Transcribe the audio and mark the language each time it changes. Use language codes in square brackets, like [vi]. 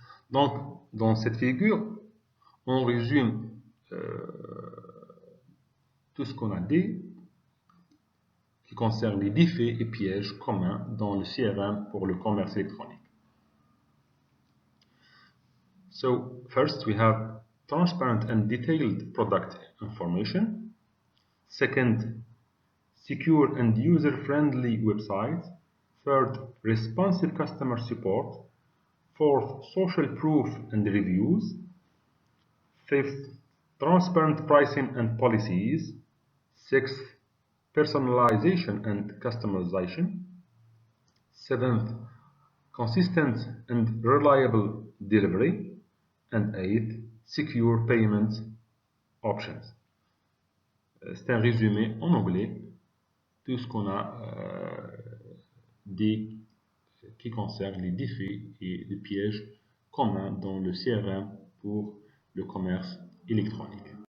[fr] Donc, dans cette figure, on résume tout ce qu'on a dit qui concerne les défis et pièges communs dans le CRM pour le commerce électronique. [en] So, first we have transparent and detailed product information. Second, secure and user-friendly website. Third, responsive customer support. Fourth, social proof and reviews. Fifth, transparent pricing and policies. Sixth, personalization and customization. Seventh, consistent and reliable delivery. And eighth, secure payment options. [fr] C'est un résumé en anglais, tout ce qu'on a dit qui concerne les défis et les pièges communs dans le CRM pour le commerce électronique.